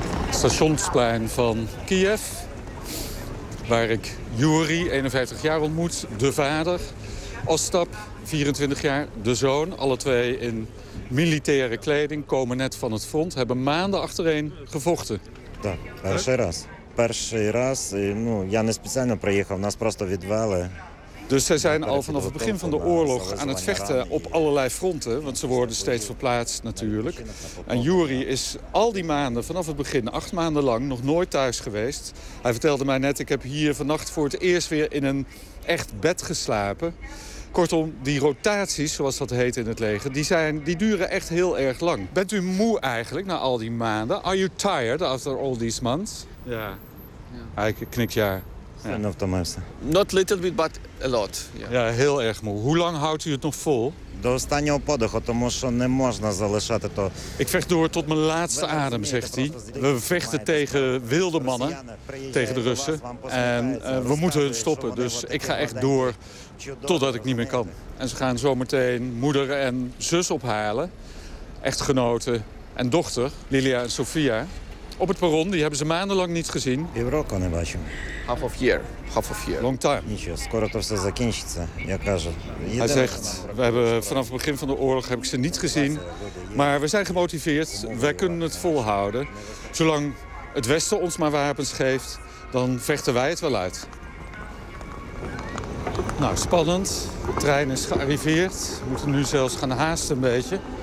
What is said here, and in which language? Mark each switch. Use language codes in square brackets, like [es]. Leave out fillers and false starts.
[nl] Stationsplein van Kiev, waar ik Yuri, 51 jaar, ontmoet, de vader. Ostap, 24 jaar, de zoon. Alle twee in militaire kleding, komen net van het front, hebben maanden achtereen gevochten. Ja, eerste keer. Eerste keer. [uk] Ну, я не спеціально приїхав, нас просто відвели. [nl] Dus zij zijn al vanaf het begin van de oorlog aan het vechten op allerlei fronten. Want ze worden steeds verplaatst natuurlijk. En Yuri is al die maanden, vanaf het begin, 8 maanden lang, nog nooit thuis geweest. Hij vertelde mij net, ik heb hier vannacht voor het eerst weer in een echt bed geslapen. Kortom, die rotaties, zoals dat heet in het leger, die duren echt heel erg lang. Bent u moe eigenlijk na al die maanden? [en] Are you tired after all these months? [nl] Ja. Hij knikt ja. [en] Yeah. Of the most. Not a little bit, but a lot. [nl] Yeah. Ja, heel erg moe. Hoe lang houdt u het nog vol? [uk] До останнього подиху, тому що не можна залишати то. [nl] Ik vecht door tot mijn laatste adem, zegt hij. We vechten tegen wilde mannen, tegen de Russen. En we moeten hun stoppen, dus ik ga echt door totdat ik niet meer kan. En ze gaan zometeen moeder en zus ophalen. Echtgenoten en dochter, Lilia en Sofia. Op het perron, die hebben ze maandenlang niet gezien. [uk] Europa не бачимо. [en] Half of year. Half of year. Long time. [uk] Нічого, скоро то все закінчиться, я кажу. [nl] Hij zegt, we hebben vanaf het begin van de oorlog heb ik ze niet gezien. Maar we zijn gemotiveerd, wij kunnen het volhouden. Zolang het Westen ons maar wapens geeft, dan vechten wij het wel uit. Nou, spannend. De trein is gearriveerd. We moeten nu zelfs gaan haasten een beetje.